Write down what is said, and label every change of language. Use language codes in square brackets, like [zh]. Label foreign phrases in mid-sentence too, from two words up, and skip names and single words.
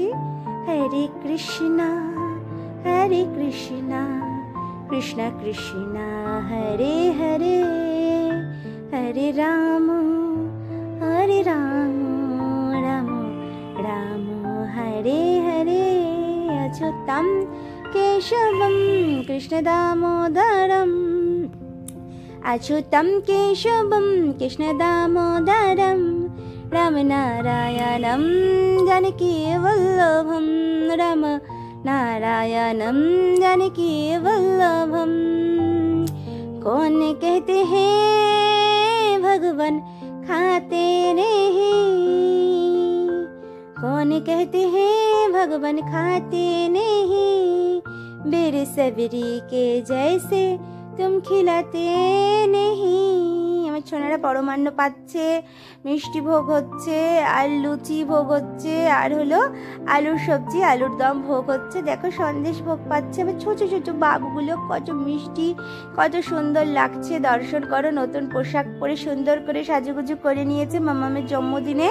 [sa] হরে কৃষ্ণা হরে কৃষ্ণা কৃষ্ণ কৃষ্ণ হরে হরে, হরে রাম রাম রাম হরে হরে। অচ্যুতম কেশবম কৃষ্ণ দামোদরম, अच्युतं केशवं कृष्णदामोदरं, रामनारायणं जानकीवल्लभं, रामनारायणं जानकीवल्लभं। [hi] कौन कहते हैं भगवान खाते नहीं, कौन कहते हैं भगवान खाते नहीं, बेरे सबरी के जैसे तुम खिलाते नहीं। [bn] আমার ছোনারা পরমান্ন পাচ্ছে, মিষ্টি ভোগ হচ্ছে, আর লুচি ভোগ হচ্ছে, আর হলো আলুর সবজি আলুর দম ভোগ হচ্ছে। দেখো সন্দেশ ভোগ পাচ্ছে। আমার ছোট ছোট বাবুগুলো কত মিষ্টি, কত সুন্দর লাগছে। দর্শন করো, নতুন পোশাক পরে সুন্দর করে সাজুগুজু করে নিয়েছে মামামের জন্মদিনে।